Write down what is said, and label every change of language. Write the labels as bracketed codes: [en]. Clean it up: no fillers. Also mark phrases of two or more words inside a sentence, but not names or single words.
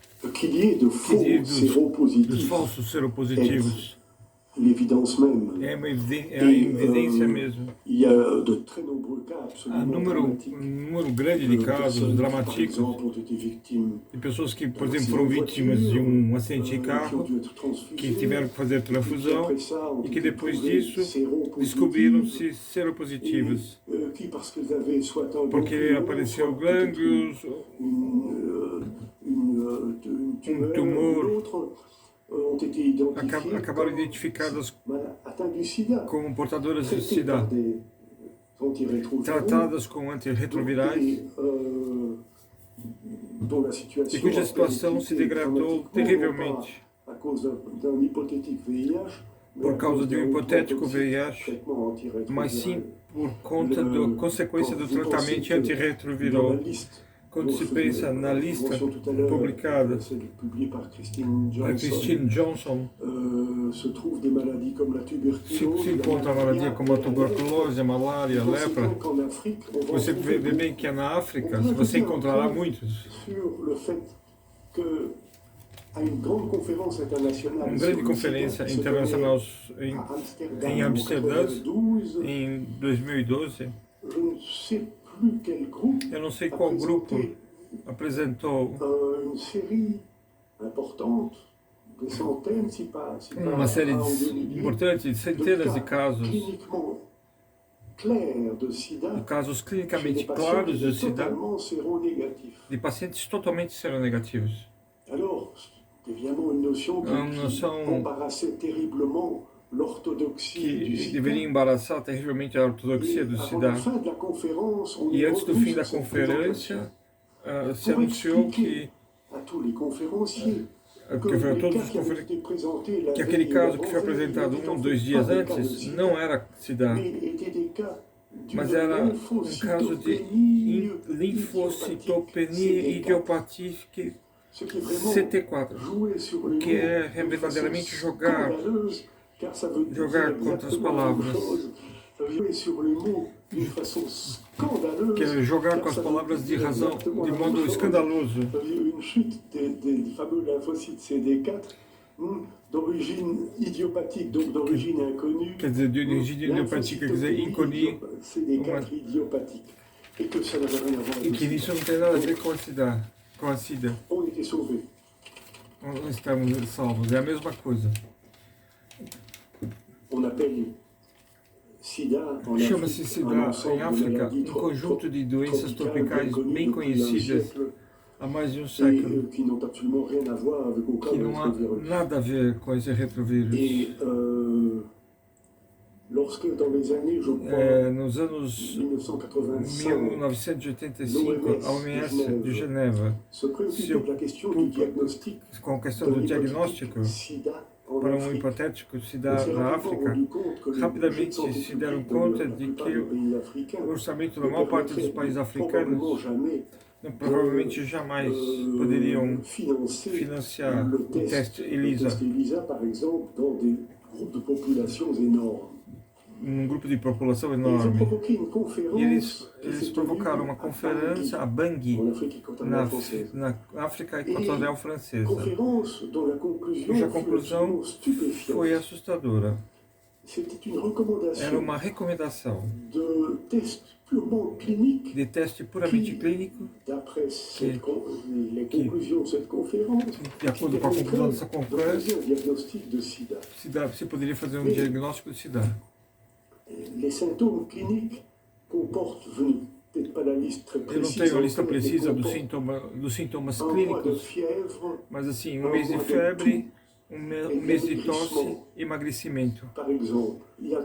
[fr] qu'il y ait de faux [pt] dos [fr] séropositifs [pt] falsos seropositivos. [fr] l'évidence même. [pt] É a evidência mesmo. [fr] Il y a de très nombreux cas [pt] Há [fr] absolument [pt] número [fr] dramatiques [pt] grande de de casos [fr] personnes qui, par [pt] dramáticos [fr] exemple, ont été victimes [pt] de pessoas que, por [fr] d'un [pt] exemplo, [fr] accident [pt] foram [fr] de [pt] vítimas de [fr] voiture, [pt] acidente de [fr] qui ont [pt] carro, [fr] dû être transfusées, [pt] que tiveram que fazer [fr] et qui [pt] transfusão [fr] après ça ont [pt] e que [fr] été [pt] depois [fr] trouvées [pt] disso [fr] séropositives, [pt] descobriram-se [fr] et [pt] seropositivas, [fr] qui, parce qu'elles avaient soit un [pt] porque [fr] ganglion, [pt] apareceu [fr] soit peut-être [pt] glândulos, [fr] une tumeur, [pt] tumor, [fr] ou autre, ont été identifiées [pt] acabaram [fr] comme [pt] identificadas [fr] atteintes du sida, [pt] como portadoras de [fr] traitées par [pt] SIDA, [fr] des antirétroviraux, [pt] tratadas com antirretrovirais, [fr] et dont la situation [pt] e cuja a situação se degradou [fr] dramatiquement, non [pt] terrivelmente [fr] pas à cause d'un hypothétique VIH, mais [pt] por [fr] à [pt] causa [fr] cause [pt] de [fr] d'un [pt] hipotético [fr] hautement toxique [pt] VIH, [fr] traitement antirétroviral. [pt] mas sim por conta da consequência do [fr] Quand vous pensez [pt] tratamento [fr] que dans [pt] antirretroviral. [fr] la liste [pt] Quando [fr] dont [pt] se [fr] je faisais [pt] pensa na lista [fr] mention tout à l'heure, [pt] publicada [fr] celle publiée par Christine [pt] da [fr] Johnson, [pt] Christine Johnson, [fr] se trouvent des maladies comme la tuberculose, [pt] se encontra maladie como a tuberculose, a malária, a lepra. [fr] qu'en Afrique, on va [pt] Você [fr] retrouver [pt] vê bem que é na África, você encontrará muitos. [fr] sur le fait que à une grande conférence internationale [pt] Uma [fr] sur [pt] grande [fr] le [pt] conferência [fr] sida, [pt] internacional [fr] à Amsterdam, [pt] em Amsterdã, [fr] 92, [pt] em 2012. [fr] je ne sais plus quel groupe [pt] Eu não sei qual grupo apresentou [fr] une série importante de centaines, si pas [pt] uma série [fr] un ou deux milliers, [pt] importante de centenas de casos, [fr] cliniquement clairs de [pt] de [fr] sida [pt] casos [fr] chez [pt] clinicamente [fr] des patients [pt] claros [fr] qui [pt] de [fr] étaient [pt] SIDA, [fr] totalement séronégatifs. [pt] de pacientes totalmente seronegativos. [fr] Alors, c'est évidemment une notion [pt] Uma [fr] qui [pt] noção [fr] embarrassait terriblement l'orthodoxie du [pt] que [fr] sida. [pt] deveria embaraçar terrivelmente a ortodoxia do [fr] Avant [pt] SIDA. [fr] la fin de la conférence, on [pt] E [fr] est [pt] antes do [fr] revenu [pt] fim da [fr] sur cette [pt] conferência, [fr] présentation [pt] se [fr] pour [pt] anunciou [fr] expliquer [pt] que [fr] à tous les conférenciers que [pt] que [fr] les [pt] todos [fr] cas [pt] os [fr] qui avaient été présentés la [pt] que aquele [fr] veille et [pt] caso que foi [fr] l'avant-veille [pt] apresentado [fr] n'étaient [pt] um [fr] en [pt] ou [fr] fait [pt] dois dias [fr] pas des cas de [pt] antes [fr] sida, [pt] não era SIDA, [fr] mais étaient des cas [pt] mas [fr] d'une [pt] era caso de [fr] lymphocitopénie [pt] linfocitopenia idiopática [fr] ce qui est vraiment [pt] CT4, [fr] jouer sur les [pt] que é [fr] mots d'une [pt] verdadeiramente [fr] façon [pt] jogar [fr] scandaleuse, car ça veut [pt] jogar [fr] dire [pt] contra as [fr] exactement la même [pt] palavras. [fr] chose. Ça veut jouer sur les mots d'une façon scandaleuse, [pt] que é jogar [fr] car [pt] com as [fr] ça veut [pt] palavras de [fr] dire [pt] razão [fr] exactement [pt] de [fr] la [pt] modo [fr] même chose. [pt] escandaloso. [fr] Ça veut dire une chute des fameux lymphocytes CD4 d'origine idiopathique, donc d'origine inconnue. [pt] Quer dizer, de origem idiopática, quer dizer, inconi, [fr] CD4 idiopathique. Et que ça n'avait rien à voir [pt] e [fr] avec [pt] que [fr] ça. [pt] isso não tem nada a ver com a SIDA. Com a SIDA. [fr] On était sauvés. [pt] Não estamos salvos, é a mesma coisa. [fr] On appelle SIDA en [pt] Chama-se [fr] Afrique [pt] SIDA [fr] un ensemble [pt] em [fr] de [pt] África [fr] maladies [pt] conjunto de doenças [fr] tropicales [pt] tropicais bem [fr] connues depuis un [pt] conhecidas [fr] siècle [pt] há mais de um [fr] et [pt] século, [fr] qui n'ont absolument rien à voir avec aucun [pt] que não há [fr] rétrovirus. [pt] nada a ver com esse retrovírus. [fr] Et lorsque dans les années, je crois, [pt] Nos anos [fr] 1985, [pt] 1985, a OMS de Geneva, [fr] se préoccupait de la question du diagnostic [pt] com a questão do [fr] d'un [pt] diagnóstico [fr] hypothétique sida en [pt] para um [fr] Afrique. [pt] hipotético [fr] On [pt] SIDA [fr] s'est [pt] na [fr] rapidement [pt] África, [fr] rendu compte que le budget de [pt] rapidamente [fr] santé [pt] se deram [fr] publique [pt] conta [fr] dans la [pt] de [fr] plupart [pt] que [fr] des pays africains [pt] o orçamento [fr] ne [pt] na maior parte dos [fr] permettrait [pt] países [fr] probablement [pt] africanos [fr] jamais [pt] provavelmente jamais poderiam [fr] financer [pt] financiar [fr] le [pt] o teste [fr] le [pt] ELISA [fr] test ELISA, par exemple, dans des groupes de populations énormes. [pt] num grupo de população [fr] Et ils ont [pt] enorme. [fr] provoqué une [pt] E [fr] conférence qui [pt] eles [fr] s'est [pt] provocaram [fr] tenue [pt] uma [fr] à [pt] conferência a [fr] Bangui, [pt] Bangui, [fr] en Afrique équatoriale française. [pt] na África Equatorial Francesa. [fr] Conférence dont la conclusion [pt] Cuja [fr] fut [pt] conclusão [fr] absolument stupéfiante. [pt] foi assustadora. [fr] C'était une [pt] Era [fr] recommandation [pt] uma recomendação [fr] de tests purement cliniques [pt] de teste puramente clínico, [fr] d'après les qui- conclusions de cette conférence, [pt] de acordo com a conclusão dessa [fr] de [pt] conferência, [fr] poser un diagnostic de sida. [pt] se poderia fazer um diagnóstico de SIDA. [fr] Les symptômes cliniques comportent, je n'ai peut-être pas la liste très [pt] Eu não [fr] précise, [pt] tenho a lista [fr] mais [pt] precisa [fr] comportent [pt] dos sintomas [fr] un mois de [pt] clínicos, [fr] fièvre, [pt] mas assim, um mês de febre, um mês de tosse, emagrecimento. [fr] par exemple. Il y a